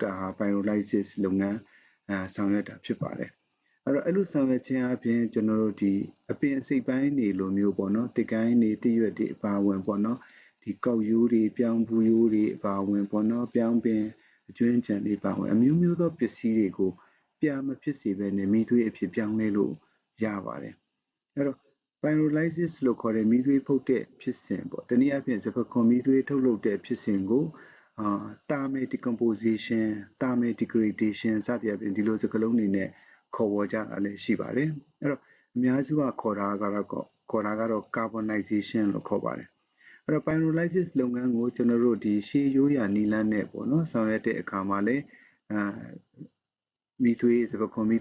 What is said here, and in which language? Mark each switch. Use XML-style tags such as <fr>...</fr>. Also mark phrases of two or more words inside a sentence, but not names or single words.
<my>တာဟာ pyrolysis လုပ်ငန်းဆောင်ရွက်တာဖြစ်ပါတယ်အဲ့တော့အဲ့လိုဆောင်ရွက်ခြင်းအပြင်ကျွန်တော်တို့ဒီအပင်အစိပ်ပိုင်းတွေလိုမျိုးပေါ့နော်တစ်ကိုင်းတွေတစ်ရွက်တွေအပါဝင်ပေါ့နော်ဒီကောက်ရိုးတွေပြောင်းဘူးရိုးတွေအပါဝင်ပေါ့နော်ပြောင်းပင်အကျွင်းချံတွေပါဝင်အမျိုးမျိုးသောပစ္စည်းတွေကိုပြမဖြစ်စေဘဲနဲ့မီးသွေးအဖြစ်ပြောင်းလဲလို့ရပါတယ်အဲ့တော့ pyrolysis လို့ခေါ်တဲ့မီးသွေးဖုတ်တဲ့ဖြစ်စဉ်ပေါ့တနည်းအားဖြင့်စပက်ခွန်မီးသွေးထုတ်လုပ်တဲ့ဖြစ်စဉ်ကို</my> <en>thermal decomposition thermal degradation</en> <my>စသည်အပြင်ဒီလိုစကားလုံးတွေနဲ့ခေါ်ဝေါ်ကြတာလည်းရှိပါတယ်အဲ့တော့အများစုကခေါ်တာကတော့ carbonization လို့ခေါ်ပါတယ်အဲ့တော့ pyrolysis လုပ်ငန်းကိုကျွန်တော်တို့ဒီရှေးရိုးရာနီလန်းနဲ့ပေါ့နော်ဆောင်ရွက်တဲ့အခါမှာလည်းမီးသွေးစပက်ခွန်မီး</my>